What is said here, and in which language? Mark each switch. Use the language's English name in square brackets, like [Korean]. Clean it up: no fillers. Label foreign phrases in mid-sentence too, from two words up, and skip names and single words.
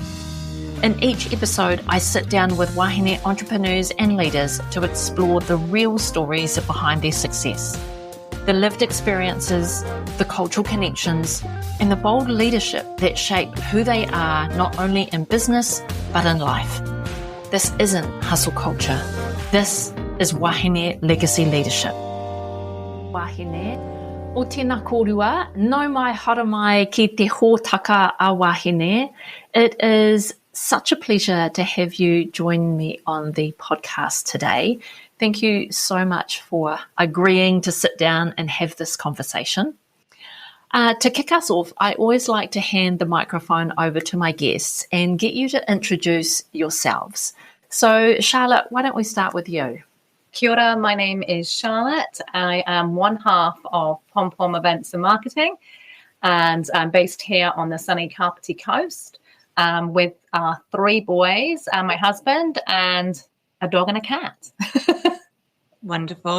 [English] In each episode, I sit down with wahine entrepreneurs and leaders to explore the real stories behind their success, the lived experiences, the cultural connections, and the bold leadership that shape who they are not only in business, but in life. This isn't hustle culture. This is wahine legacy leadership. [Māori] Wahine, o tēnā kōrua, nau mai hara mai ki te hōtaka a wahine. [English] It is such a pleasure to have you join me on the podcast today. Thank you so much for agreeing to sit down and have this conversation. To kick us off, I always like to hand the microphone over to my guests and get you to introduce yourselves. So, Charlotte, why don't we start with you? [Māori] Kia ora, [English] my name is Charlotte. I am one half of Pompom Events Marketing, and I'm based here on the sunny Kapiti coast with three boys, my husband, and a dog and a cat. Wonderful.